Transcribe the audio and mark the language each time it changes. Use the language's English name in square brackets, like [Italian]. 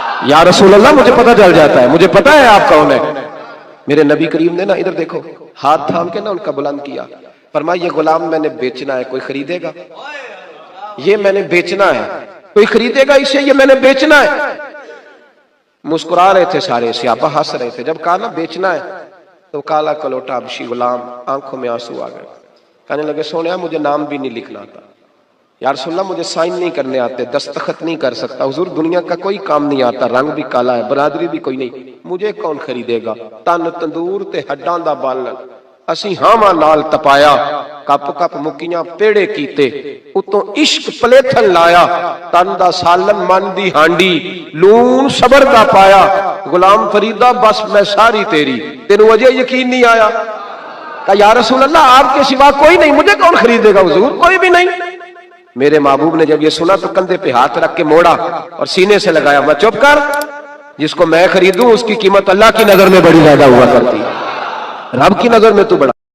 [Urdu] یا رسول اللہ مجھے پتہ چل جاتا ہے، مجھے پتہ ہے آپ کون ہے. میرے نبی کریم نے نا ادھر دیکھو ہاتھ تھام کے نا ان کا بلند کیا، فرمایا یہ غلام میں نے بیچنا ہے، کوئی خریدے گا؟ یہ میں نے بیچنا ہے، کوئی خریدے گا اسے؟ یہ میں نے بیچنا ہے. مسکرا رہے تھے سارے، صحابہ ہنس رہے تھے. جب کہا نا بیچنا ہے تو کالا کلوٹا حبشی غلام آنکھوں میں آنسو آ گئے. کہنے لگے سونیا مجھے نام بھی نہیں لکھنا آتا، یا رسول اللہ مجھے سائن نہیں کرنے آتے، دستخط نہیں کر سکتا. حضور دنیا کا کوئی کام نہیں آتا، رنگ بھی کالا ہے، برادری بھی کوئی نہیں، مجھے کون خریدے گا؟ [Punjabi] تن تندور تے ہڈاں دا بالن اسی ہاواں نال تپایا، کپ کپ مکیاں پیڑے کیتے، اتوں عشق پلیتھن لایا، تن دا سالن من دی ہانڈی لون صبر دا پایا. غلام فریدہ بس میں ساری تیری، تینوں وجہ یقین نہیں آیا؟ [Urdu] کہا یا رسول اللہ آپ کے سوا کوئی نہیں، مجھے کون خریدے گا؟ حضور کوئی بھی نہیں. میرے محبوب نے جب یہ سنا تو کندھے پہ ہاتھ رکھ کے موڑا اور سینے سے لگایا. میں چپ کر، جس کو میں خریدوں اس کی قیمت اللہ کی نظر میں بڑی زیادہ ہوا کرتی ہے، رب کی نظر میں تو بڑا